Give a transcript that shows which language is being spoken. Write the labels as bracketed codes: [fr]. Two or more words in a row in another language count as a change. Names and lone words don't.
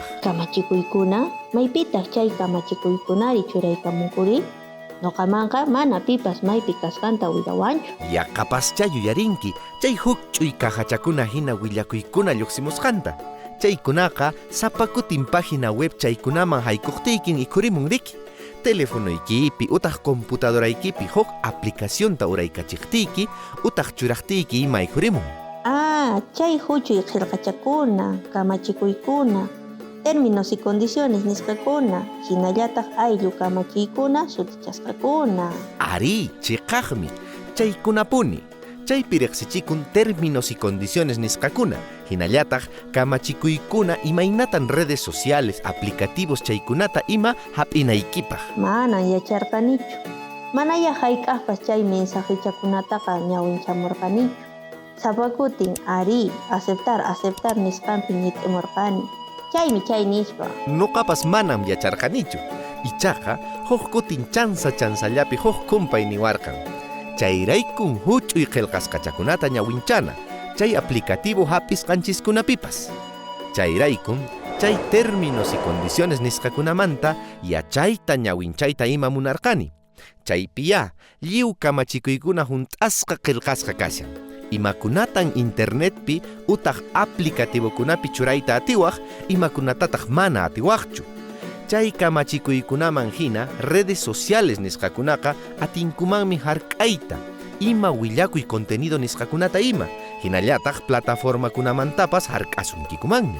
[qu] Kamachikuykuna, maypitaq chay kamachikuykunari churaykamunkuri? Noqamanqa mana pipas maypi kasqanta willawanchu. Yaqapas chay yuyarinki, chay huk ch'uy kahachakuna hina willakuykuna lluqsimusqanta. Chaykunaqa sapakutin [es] página web [qu] chaykunaman haykuqtiykin ikhurimun riki. Telefonoykipi utaq computadoraykipi huk aplicacionta uraykachiqtiyki utaq churaqtiyki ima ikhurimun. Chay huchuy qillqachakuna, kamachikuykuna, [es] términos y condiciones [qu] nisqakuna, hinallataq ayllu kamachiykuna sutichasqakuna. Ari, chiqaqmi, chaykunapuni. Chaypi riqsichikun [es] términos y condiciones [qu] nisqakuna, hinallataq kamachikuykuna imaynatan [es] redes sociales, [qu] aplicativos chaykunata ima hap'inaykipaq. Manan yacharqanichu. Manaya hayk'aqpas chay mensajechakunataqa ñawinchamurqanichu. Sapakutin ari, aceptar nisqanpi ñit'imurqani. Chaymi chay nispa. Nuqapas manam yacharqanichu. Ichaqa huk kutin chansallapi huk kumpay niwarqan. Chayraykun huch'uy qillqasqachakunata ñawinchana, chay aplicativo hapisqanchiskunapipas. Chayraykun chay [es] términos y condiciones [qu] nisqakunamanta yachayta ñawinchayta ima munarqani. Chaypiya lliw kamachikuykuna hunt'asqa qillqasqa kashan. Imakunatan internetpi utaq aplicativokunapi churayta atiwaq, imakunatataq mana atiwaqchu. Chay kamachikuykunaman hina [es] redes sociales [qu] nisqakunaqa atinkumanmi hark'ayta, ima willakuy contenido nisqakunata ima, hinallataq plataformakunamantapas hark'asunkikumanmi.